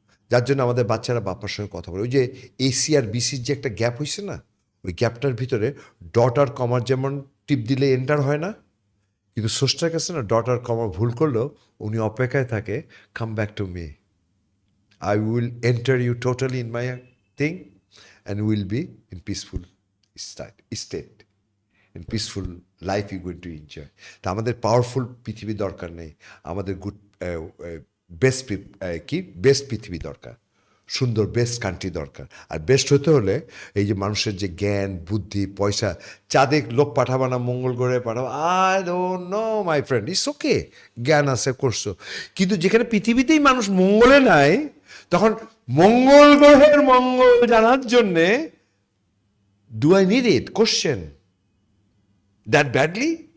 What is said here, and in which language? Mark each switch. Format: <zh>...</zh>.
<bn>যার জন্য আমাদের বাচ্চারা বাপ্পার সঙ্গে কথা বলে, ওই যে এসি আর বিসির যে একটা গ্যাপ হয়েছে না, ওই গ্যাপটার ভিতরে ডট আর কমার যেমন টিপ দিলে এন্টার হয় না, কিন্তু স্রষ্টার কাছে না ডট আর কমা ভুল করলেও উনি অপেক্ষায় থাকে,</bn> <en>Come back to me, I will enter you totally in my thing and will be in peaceful state. In peaceful life you're going to enjoy.</en> <bn>তা আমাদের পাওয়ারফুল পৃথিবী দরকার নেই, আমাদের গুড বেস্ট বেস্ট পৃথিবী দরকার, সুন্দর বেস্ট কান্ট্রি দরকার। আর বেস্ট হতে হলে এই যে মানুষের যে জ্ঞান বুদ্ধি পয়সা, চাঁদে লোক পাঠাবা না মঙ্গল গ্রহে পাঠাবো,</bn> <en>I don't know my friend, it's okay,</en> <bn>জ্ঞান আছে করছো, কিন্তু যেখানে পৃথিবীতেই মানুষ মঙ্গলে নাই, তখন মঙ্গল গ্রহের মঙ্গল জানার জন্যে</bn> <en>Do I need it question that badly?</en>